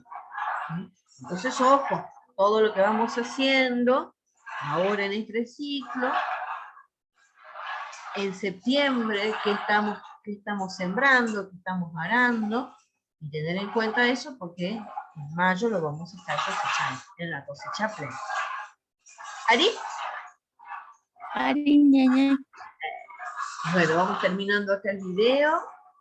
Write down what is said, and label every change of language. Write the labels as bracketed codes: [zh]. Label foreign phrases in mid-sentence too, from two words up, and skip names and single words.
[es] Entonces, ojo, todo lo que vamos haciendo ahora en este ciclo, en septiembre, que estamos sembrando, que estamos arando, y tener en cuenta eso porque en mayo lo vamos a estar cosechando, en la cosecha plena. [qu] ¿Ari? Ari, Ñeñe. [es] Bueno, vamos terminando acá el video.